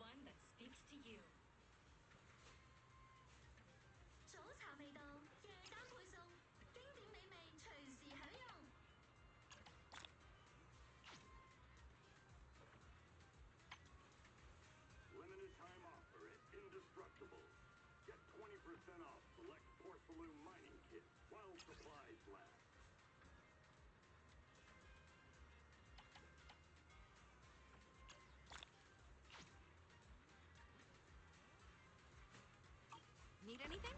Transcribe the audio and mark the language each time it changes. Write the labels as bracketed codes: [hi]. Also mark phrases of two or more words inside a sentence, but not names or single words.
[en] that speaks to you. [zh] 早茶未到，夜間配送，經典美味隨時享用。 [en] Limited time offer at Indestructible. Get 20% off select porcelain mining kit while supplies last. Need anything?